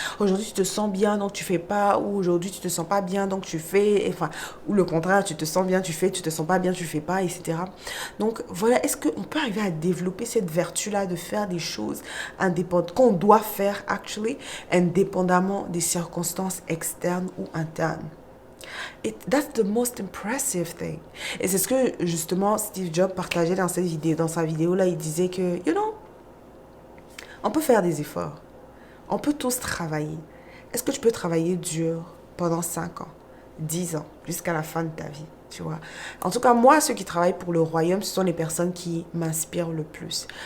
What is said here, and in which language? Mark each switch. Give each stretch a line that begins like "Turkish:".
French: Aujourd'hui tu te sens bien donc tu fais pas, ou aujourd'hui tu te sens pas bien donc tu fais, enfin, ou le contraire, tu te sens bien, tu fais, tu te sens pas bien, tu fais pas, etc. Donc voilà, est-ce qu'on peut arriver à développer cette vertu-là de faire des choses indépendantes, qu'on doit faire actually, indépendamment des circonstances externes ou internes?
English: That's the most impressive thing.
French: Et c'est ce que justement Steve Jobs partageait dans cette vidéo. Dans sa vidéo là, il disait que, on peut faire des efforts. On peut tous travailler. Est-ce que tu peux travailler dur pendant 5 ans, 10 ans, jusqu'à la fin de ta vie, tu vois? En tout cas, moi, ceux qui travaillent pour le royaume, ce sont les personnes qui m'inspirent le plus.